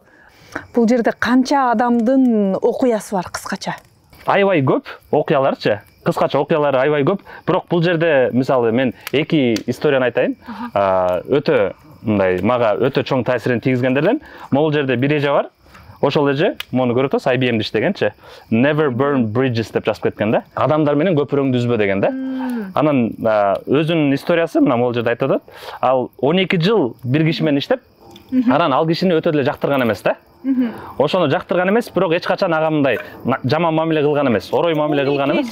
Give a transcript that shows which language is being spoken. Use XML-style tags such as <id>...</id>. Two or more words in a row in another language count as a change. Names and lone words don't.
<ky>Бул жерде канча адамдын окуясы бар кыскача? Аябай көп окуяларчы. Кыскача окуялары аябай көп. Бирок бул жерде мисалы мен эки историяны айтайын. Өтө мындай мага өтө чоң таасирин тийгизгендерден. Могул жерде бир эже бар. Ошол эже, муну көрүп атасыз, IBM'де иштегенчи.</ky> <en>Never burn bridges</en> <ky>деп жазып кеткен да. Адамдар менен көпүрөңдү үзбө деген да. Анан өзүнүн историясы мына могул жерде айтып атат. Ал 12 жыл бир киши менен иштеп, анан ал кишини өтө деле жактырган эмес да. Ошону жактырган эмес, бирок эч качан ага мындай жаман мамиле кылган эмес, орой мамиле кылган эмес.</ky>